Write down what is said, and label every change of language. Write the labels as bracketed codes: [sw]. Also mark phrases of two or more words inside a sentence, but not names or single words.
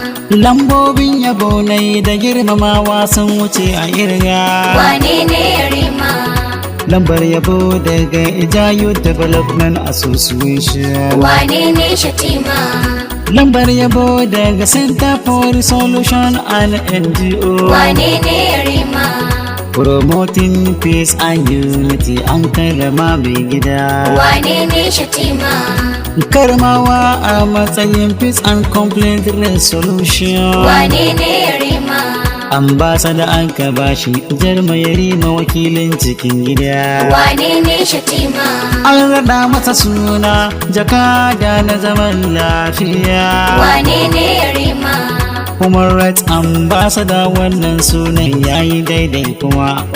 [ha] Lambobin yabo na yi da girmamawa sun wuce a irga. Wane ne Yarima? Lambar yabo daga Ijayu Development Association. Wane ne Shatima? Lambar yabo daga Center for Solution and N G O. Wane ne Yarima? [en] Promoting peace and unity [ha] an karrama mai gida. Wane ne Shatima? Karmawa a matsayin [en] peace and conflict resolution. [ha] Wane ne Yarima? Ambassador an ka bashi, Jarma Yarima wakilin cikin gida. Wane ne Shatima? An raɗa masa suna jakada na zaman lafiya. Wane ne Yarima? [en] Human Rights Ambassador, [ha] wannan sunan yayi daidai kuma.